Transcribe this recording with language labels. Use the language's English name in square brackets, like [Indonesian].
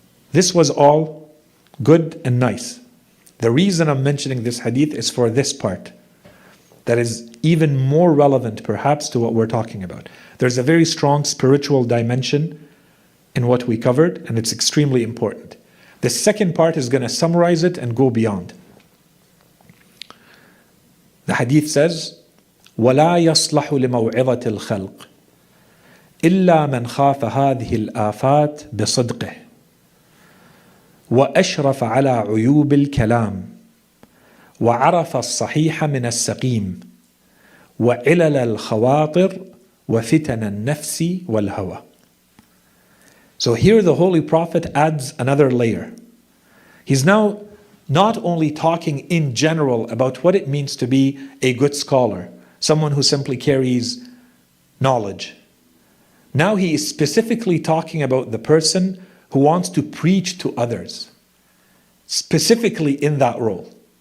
[English] This was all good and nice. The reason I'm mentioning this hadith is for this part that is even more relevant perhaps to what we're talking about. There's a very strong spiritual dimension in what we covered, and it's extremely important. The second part is going to summarize it and go beyond. The hadith says, [Arabic] وَلَا يَصْلَحُ لِمَوْعِظَةِ الْخَلْقِ إلا من خاف هذه الآفات بصدقه وأشرف على عيوب الكلام وعرف الصحيح من السقيم وعلل الخواطر وفتن النفس والهوى. [English] So here the Holy Prophet adds another layer. He's now not only talking in general about what it means to be a good scholar, someone who simply carries knowledge. Now he is specifically talking about the person who wants to preach to others, specifically in that role.